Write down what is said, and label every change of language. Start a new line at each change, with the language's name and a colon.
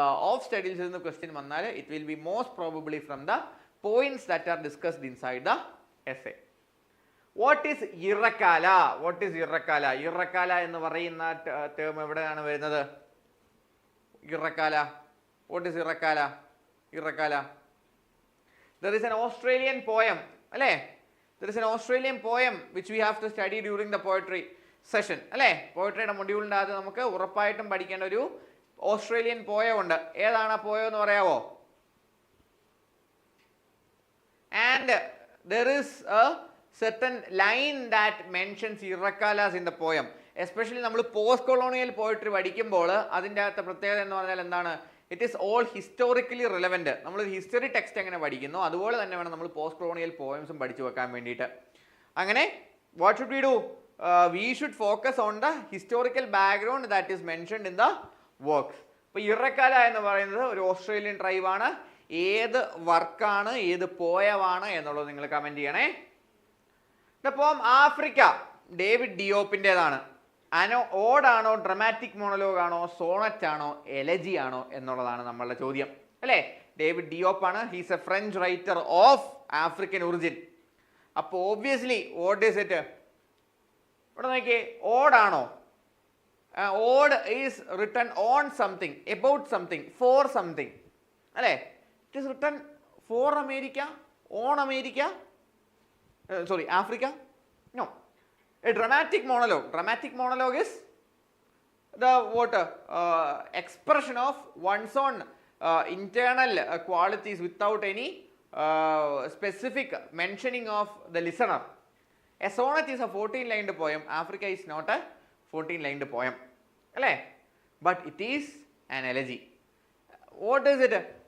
Malayalam: Of സ്റ്റഡീസിൽ നിന്ന് question വന്നാൽ
English: It will be most probably from the points that are discussed inside the essay. What is ഇറക്കാല? What is ഇറക്കാല? ഇറക്കാല
Malayalam: എന്ന് പറയുന്ന term എവിടെയാണ് വരുന്നത്?
English: ഇറക്കാല, what is ഇറക്കാല? ഇറക്കാല, there is an Australian poem,
Malayalam: അല്ലേ?
English: There is an Australian poem which we have to study during the poetry session,
Malayalam: അല്ലേ? പോയട്രിയുടെ മൊഡ്യൂളിൻ്റെ അകത്ത് നമുക്ക് ഉറപ്പായിട്ടും പഠിക്കേണ്ട ഒരു ഓസ്ട്രേലിയൻ പോയം ഉണ്ട്. ഏതാണ് ആ പോയം എന്ന് പറയാവോ?
English: And there is a certain line that mentions ഇറക്കാലാസ് in the poem.
Malayalam: Especially നമ്മൾ പോസ്റ്റ് കൊളോണിയൽ പോയട്രി പഠിക്കുമ്പോൾ അതിൻ്റെ അകത്തെ പ്രത്യേകത എന്ന് പറഞ്ഞാൽ എന്താണ്?
English: It is all historically relevant.
Malayalam: നമ്മൾ ഹിസ്റ്ററി ടെക്സ്റ്റ് എങ്ങനെ പഠിക്കുന്നു അതുപോലെ തന്നെ വേണം നമ്മൾ പോസ്റ്റ് കൊളോണിയൽ പോയംസും പഠിച്ചു വെക്കാൻ വേണ്ടിയിട്ട്.
English: അങ്ങനെ what should we do? We should focus on the historical background that is mentioned in the works.
Malayalam: ഇപ്പോൾ ഇറക്കാല എന്ന് പറയുന്നത് ഒരു ഓസ്ട്രേലിയൻ ട്രൈബാണ്. ഏത് വർക്കാണ്, ഏത് പോയമാണ് എന്നുള്ളത് നിങ്ങൾ കമൻറ്റ് ചെയ്യണേ. പോം ആഫ്രിക്ക ഡേവിഡ് ഡിയോപ്പിൻ്റെതാണ്. ഓഡാണോ, ഡ്രമാറ്റിക് മോണലോഗ് ആണോ, സോണറ്റ് ആണോ, എലജി ആണോ എന്നുള്ളതാണ് നമ്മളുടെ ചോദ്യം, അല്ലേ? ഡേവിഡ് ഡിയോപ്പ് ആണ്.
English: He's a French writer of African origin. അപ്പോൾ obviously what is it?
Malayalam: ഇവിടെ നോക്കിയേ, ഓഡാണോ?
English: ode is written on something, about something, for something,
Malayalam: അല്ലേ?
English: It is written for America, on America, sorry, Africa? No. A dramatic monologue is the expression of one's own internal qualities without any specific mentioning of the listener. A sonnet is a 14-lined poem. Africa is not a 14-lined poem, but it is an elegy. What is it?